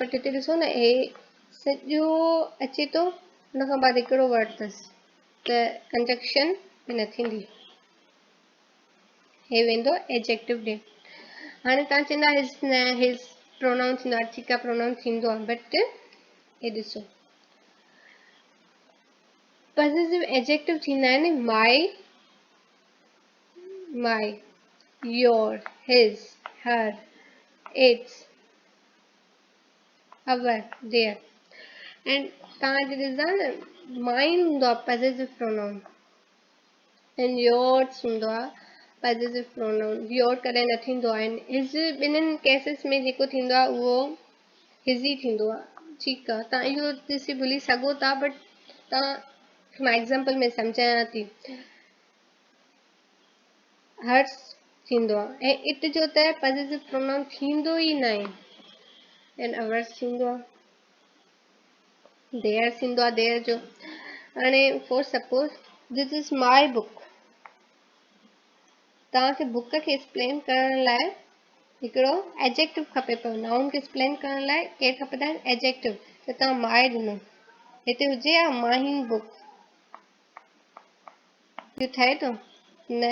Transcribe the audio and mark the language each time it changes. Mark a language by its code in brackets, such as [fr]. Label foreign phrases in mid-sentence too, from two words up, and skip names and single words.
[sd] पर हिते ॾिसो न, हे सॼो अचे थो, हुन खां बाद हिकिड़ो वर्ड अथसि, त कंजक्शन न थींदी, हे वेंदो एडजेक्टिव ॾे। हाणे तव्हां चवंदा [en] his pronoun [sd] थींदो आहे, ठीकु आहे प्रोनाउन थींदो आहे, बट हे ॾिसो [en] positive adjective [sd] थींदा आहिनि [en] my, my, your, his, her, its, our, their. [sd] एंड तव्हां ॾिसंदा न, माइन हूंदो आहे [en] positive pronoun, and yours [sd] हूंदो आहे [en] positive pronoun. [sd] योर कॾहिं न थींदो आहे। हिज ॿिन्हिनि केसिस में जेको थींदो आहे उहो हिज ई थींदो आहे। ठीकु आहे, तव्हां इहो ॾिसी भुली सघो था, बट तव्हां मां एग्ज़ाम्पल में सम्झायां थी। हर्स थींदो आहे, ऐं इट जो त [en] positive pronoun [sd] थींदो ई न आहे। [en] and ours [sd] थींदो आहे, देयर थींदो आहे, देयर जो। [en] हाणे for suppose this is my book, [sd] तव्हांखे बुक खे एक्सप्लेन करण लाइ हिकिड़ो एडजेक्टिव खपे पियो। नाउन खे एक्सप्लेन करण लाइ केरु खपंदा आहिनि, एडजेक्टिव। त तव्हां माई ॾिनो, हिते हुजे हा [en] mine book, [sd] इहो ठहे थो न।